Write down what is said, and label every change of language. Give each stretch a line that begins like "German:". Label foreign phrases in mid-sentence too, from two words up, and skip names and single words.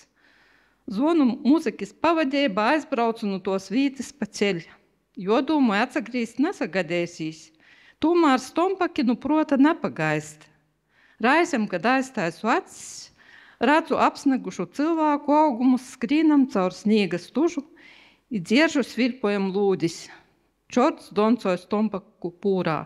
Latgalian: Zvonu muzikas pavadībā aizbraucu no tos vītas pa ceļu. Jo domāju, atsagrīst nesagadēsīs. Tomēr stompaki nu prota nepagaist. Raizem, kad aiztaisu acis, redzu apsnegušu cilvēku augumus, skrīnam caur sniega stužu I dzieržu svilpojam lūdis. Čorts doncoja stompaku pūrā.